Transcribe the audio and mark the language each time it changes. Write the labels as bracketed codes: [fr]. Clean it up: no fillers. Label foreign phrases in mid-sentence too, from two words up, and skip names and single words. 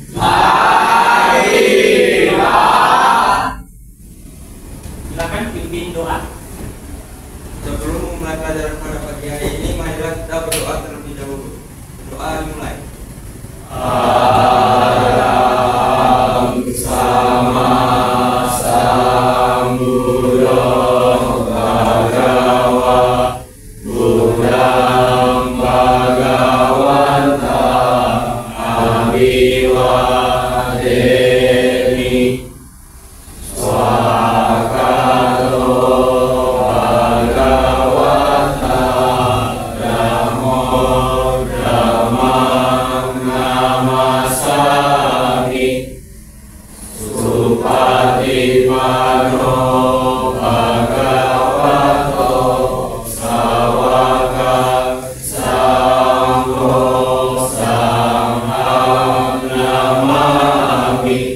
[id] Silakan pimpin doa. Sebelum memulai pelajaran pada pagi hari ini, marilah kita berdoa terlebih dahulu. Doa dimulai. [pi] Alam sama sambuddha bhagava buddham bhagavanta abiwademi swakato bhagavata dhammo dhammam namasami supatipanno bhagavato sawaka sangho sangham namami.